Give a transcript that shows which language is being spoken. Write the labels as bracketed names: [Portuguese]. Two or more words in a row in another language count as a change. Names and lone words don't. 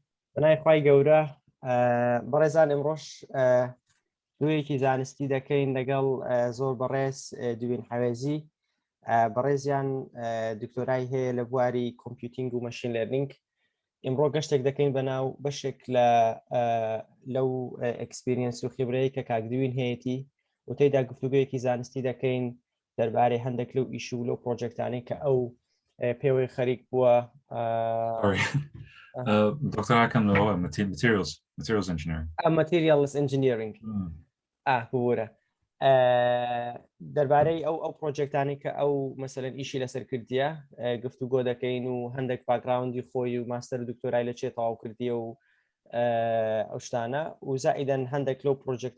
[Central Kurdish] بنای خوای گەورە بەڕێزان ئەمڕۆژ دوێکی زانستی دەکەین لەگەڵ زۆر بەڕێز دوێن حەوێزی بەڕێزیان دکتۆرای هەیە لە بواری کۆمپیوتینگ و [English] machine learning [Central Kurdish] ئەمڕۆ گەشتێک دەکەین بەناو بەشێک لەو ئەکسپیرینس و خبرەیە کە کاکدوین هەیەی و تێیدا گفتوگویەکی زانستی دەکەین دەربارەی هەندێک لەو ئیش و لەو پرۆجێکتانەی کە ئەو پێوەی خەریک بووە دکتۆراکەم لەوە [English] materials engineering materials engineering [Central Kurdish] بوورە دەربارەی ئەو پرۆجێکتانی کە ئەو مەسەلەن ئیشی لەسەر کردیە گفتوگۆ دەکەین و هەندێک باکراوندی خۆی و ماستەر دکتۆرای لە چێ تەواو کردیە و ئەو شتانە و زائیدەن هەندێک لەو پرۆجێکتە